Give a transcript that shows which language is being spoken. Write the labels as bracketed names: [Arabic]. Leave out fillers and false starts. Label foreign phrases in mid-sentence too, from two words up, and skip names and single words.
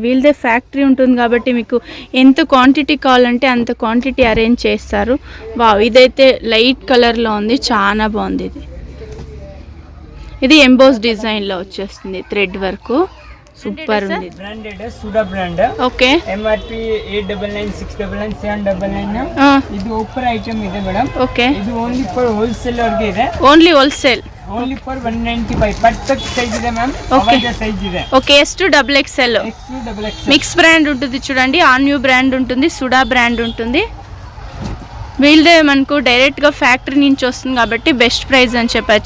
[Telugu] వీళ్ళదే ఫ్యాక్టరీ ఉంటుంది కాబట్టి మీకు ఎంత క్వాంటిటీ కావాలంటే అంత [English] quantity arrange [Telugu] చేస్తారు. వావ్, ఇదైతే లైట్ కలర్లో ఉంది, చాలా బాగుంది. ఇది ఎంబోస్ డిజైన్లో వచ్చేస్తుంది. [English] thread work super [Telugu] ఉంది. [English] branded Suda brand. ఓకే. ఎంఆర్పి 899, 699, 799. [Kannada] ಇದು [English] offer item [Kannada] ಇದೆ ಮೇಡಮ್. [English] ఓకే. ಇದು only for wholesaler ಗೆ ಇದೆ. only wholesale. only for 195 perfect size ಇದೆ మ్యామ్. available size ಇದೆ. [Telugu] ఓకే. S2XXL [English] mix brand [Telugu] ఉంటుంది చూడండి. ఆన్యూ బ్రాండ్ ఉంటుంది, సుడా బ్రాండ్ ఉంటుంది. వీళ్ళదే మనకు డైరెక్ట్గా ఫ్యాక్టరీ నుంచి వస్తుంది కాబట్టి [English] best price [Telugu] అని చెప్పచ్చు.